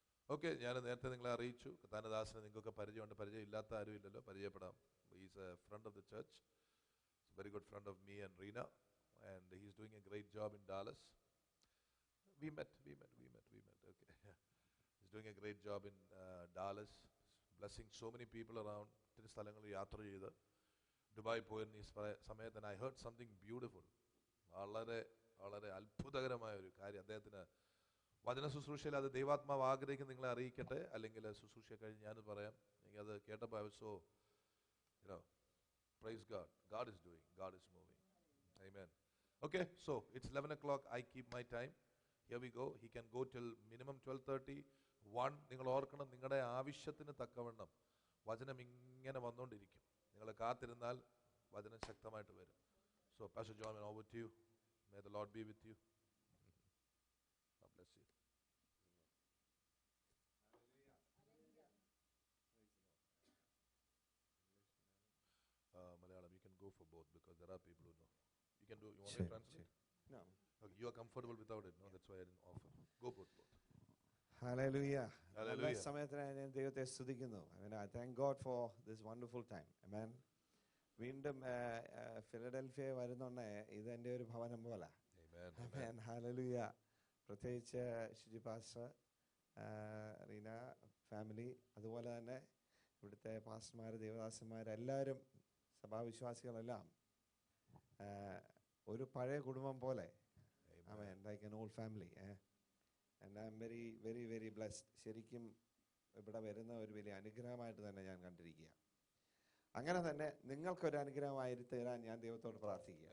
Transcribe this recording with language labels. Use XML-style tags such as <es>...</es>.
<ml>Okay, ഞാൻ നേരത്തെ നിങ്ങളെ അറിയിച്ചു, കർത്താനദാസനെ നിങ്ങൾക്കൊക്കെ പരിചയമുണ്ട്. പരിചയം ഇല്ലാത്ത ആരും ഇല്ലല്ലോ, പരിചയപ്പെടാം.</ml> <en>He's a friend of the church. He's a very good friend of me and Reena, and he's doing a great job in Dallas. We met. Okay. He's doing a great job in Dallas, blessing so many people around.</en> <ml>ഒത്തിരി സ്ഥലങ്ങളിൽ യാത്ര ചെയ്ത് Dubai പോയിരുന്ന ഈ സമയത്ത്</ml> <en>I heard something beautiful.</en> <ml>വളരെ വളരെ അത്ഭുതകരമായ ഒരു കാര്യം അദ്ദേഹത്തിന് വചന ശുശ്രൂഷയിൽ, അത് ദൈവാത്മാവ് ആഗ്രഹിക്കുന്ന നിങ്ങളെ അറിയിക്കട്ടെ, അല്ലെങ്കിൽ ശുശ്രൂഷ കഴിഞ്ഞ് ഞാനത് പറയാം. എനിക്ക് അത് കേട്ടപ്പോൾ</ml> <en>I was so, praise God. God is doing, God is moving. Amen. Okay, so it's 11 o'clock. I keep my time. Here we go. He can go till minimum 12:30. 1.</en> <ml>നിങ്ങൾ ഓർക്കണം, നിങ്ങളുടെ ആവശ്യത്തിന് തക്കവണ്ണം വചനം ഇങ്ങനെ വന്നുകൊണ്ടിരിക്കും. നിങ്ങൾ കാത്തിരുന്നാൽ വചനം ശക്തമായിട്ട് വരും.</ml> <en>So Pastor John, over to you. May the Lord be with you. God bless you. Malayalam, you can go for both because there are people who know. You can do. You want to translate? No. Okay, you are comfortable without it, no? That's why I didn't offer. Go both. Hallelujah. Hallelujah.</en> <ml>സമയത്തിന് ഞാൻ ദൈവത്തെ സ്തുതിക്കുന്നു.</ml> <en>I thank God for this wonderful time.</en> <ml>Amen. വീണ്ടും Philadelphia വരുന്നുണ്ട്. ഇത് എൻ്റെ ഒരു ഭവനം പോലെ. Amen. Hallelujah. പ്രത്യേകിച്ച് ഷിജി പാസ്റ്റർ, റീന ഫാമിലി, അതുപോലെ തന്നെ ഇവിടുത്തെ പാസ്റ്റർമാർ, ദേവദാസന്മാർ, എല്ലാവരും സഭാവിശ്വാസികളെല്ലാം ഒരു പഴയ കുടുംബം പോലെ.</ml> <en>Amen. Like an old family. And I'm very, very, very blessed.</en> <ml>ശരിക്കും ഇവിടെ വരുന്ന ഒരു വലിയ അനുഗ്രഹമായിട്ട് തന്നെ ഞാൻ കണ്ടിരിക്കുക. അങ്ങനെ തന്നെ നിങ്ങൾക്കൊരു അനുഗ്രഹമായി തീരാൻ ഞാൻ ദൈവത്തോട് പ്രാർത്ഥിക്കുക.</ml>